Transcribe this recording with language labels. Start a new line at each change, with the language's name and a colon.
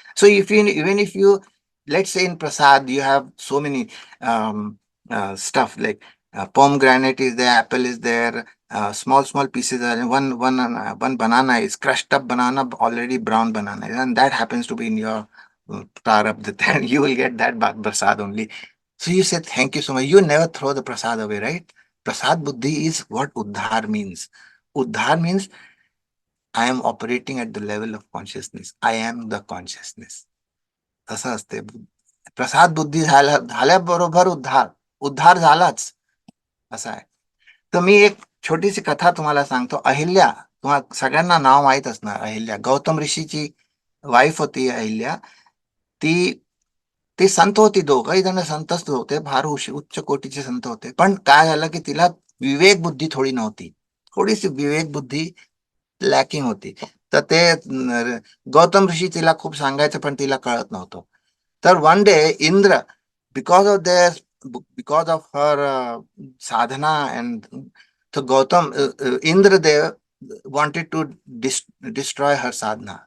English: So if you even if you, let's say in prasad you have so many stuff like pomegranate is there, apple is there, small pieces are one banana is crushed up banana, already brown banana, and that happens to be in your prarabdha, then you will get that prasad only. So you say thank you so much. You never throw the prasad away, right? Prasad buddhi is what uddhar means. Uddhar means I am operating at the level of consciousness. I am the consciousness.
Marathi: असं असते. प्रसाद बुद्धी झाल्याबरोबर उद्धार उद्धार झालाच, असं आहे. तर मी एक छोटीशी कथा तुम्हाला सांगतो. अहिल्या, तुम्हाला सगळ्यांना नाव माहित असणार. अहिल्या गौतम ऋषीची वाईफ होती. अहिल्या ती ती संत होती. दोघही जण संतच होते, फार उच्च कोटीचे संत होते. पण काय झालं की तिला विवेक बुद्धी थोडी नव्हती. थोडीशी विवेक बुद्धी लॅकिंग होती. तर ते गौतम ऋषी तिला खूप सांगायचं, पण तिला कळत नव्हतं.
English: तर one day Indra, because of their because of her sadhana, and so Gautam Indra Dev wanted to destroy her sadhana.